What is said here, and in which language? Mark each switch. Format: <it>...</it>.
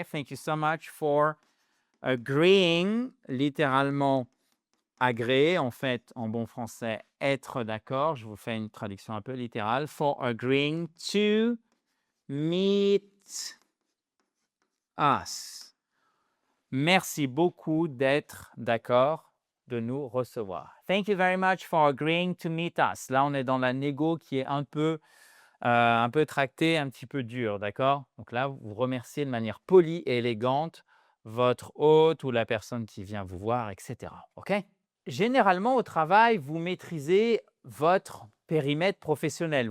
<en>Thank you so much for agreeing,</en> <fr>littéralement agréer, en fait, en bon français, être d'accord. Je vous fais une traduction un peu littérale.</fr> <en>For agreeing to meet us.</en> <fr>Merci beaucoup d'être d'accord de nous recevoir.</fr> <en>Thank you very much for agreeing to meet us.</en> <fr>Là, on est dans la négo qui est un peu tractée, un petit peu dure, d'accord? Donc là, vous remerciez de manière polie et élégante votre hôte ou la personne qui vient vous voir, etc. OK? Généralement, au travail, vous maîtrisez votre périmètre professionnel.</fr>